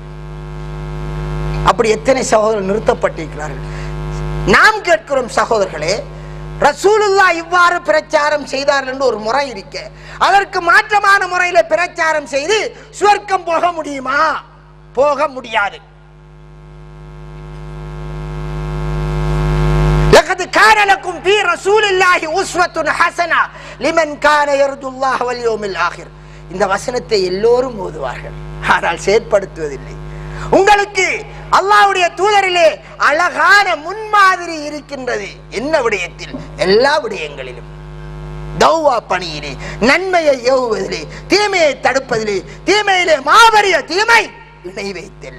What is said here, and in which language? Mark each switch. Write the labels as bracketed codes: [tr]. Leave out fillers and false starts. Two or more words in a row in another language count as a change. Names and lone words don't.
[ta] அப்படி எத்தனை சகோதரர்கள் நிறுத்தப்பட்டிருக்கிறார்கள். நாம் கேட்கிறோம், சகோதரர்களே, ரசூலுல்லாஹ் இவ்வாறு பிரச்சாரம் செய்தார்கள் என்று ஒரு முறை இருக்க, அதற்கு மாற்றமான முறையில பிரச்சாரம் செய்து சுவர்க்கம் போக முடியுமா? போக முடியாது. [ar] لقد كان لكم في رسول الله أسوة حسنة لمن كان يرجو الله واليوم الآخر. [ta] இந்த வசனத்தை எல்லோரும் ஓதுவார்கள், ஆனால் செயற்படுத்துவதில்லை. உங்களுக்கு அல்லாஹ்வுடைய தூதரிலே அழகான முன்மாதிரி இருக்கின்றது. என்ன விடயத்தில்? எல்லா விடயங்களிலும். தௌவா பணியிலே, நன்மையை ஏவுவதிலே, தீமையை தடுப்பதிலே, தீமையிலே மாபெரிய தீமை இணை வைத்தல்.